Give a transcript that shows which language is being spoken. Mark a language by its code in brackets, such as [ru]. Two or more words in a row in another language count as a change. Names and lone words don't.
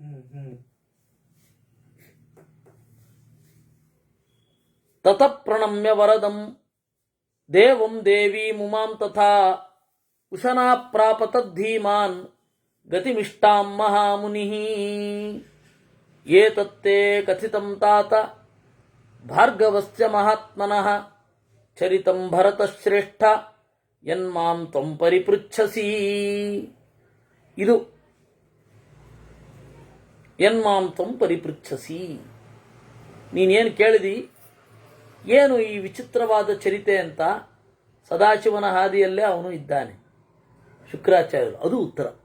[sa] ತತ ಪ್ರಣಮ್ಯ ವರದಂ ದೇವಂ ದೇವಿ ಮುಮಾಂ ತಥಾ ಉಶನಾ ಪ್ರಾಪತದ್ಧೀಮಾನ್ ಗತಿಮಿಷ್ಟಾಂ ಮಹಾಮುನಿ ಏತತ್ತೇ ಕಥಿತಂ ತಾತ ಭಾರ್ಗವಸ್ಯ ಮಹಾತ್ಮನಃ ಚರಿತಂ ಭರತಶ್ರೇಷ್ಠ ಯನ್ಮಾಂ ತ್ವಂ ಪರಿಪೃಚ್ಛಸಿ. [kn] ಇದು [sa] ಯನ್ಮಾಂ ತ್ವಂ ಪರಿಪೃಚ್ಛಸಿ, [kn] ನೀನೇನು ಕೇಳಿದಿ, ಏನು ಈ ವಿಚಿತ್ರವಾದ ಚರಿತೆ ಅಂತ. ಸದಾಶಿವನ ಹಾದಿಯಲ್ಲೇ ಅವನು ಇದ್ದಾನೆ ಶುಕ್ರಾಚಾರ್ಯರು, ಅದು ಉತ್ತರ.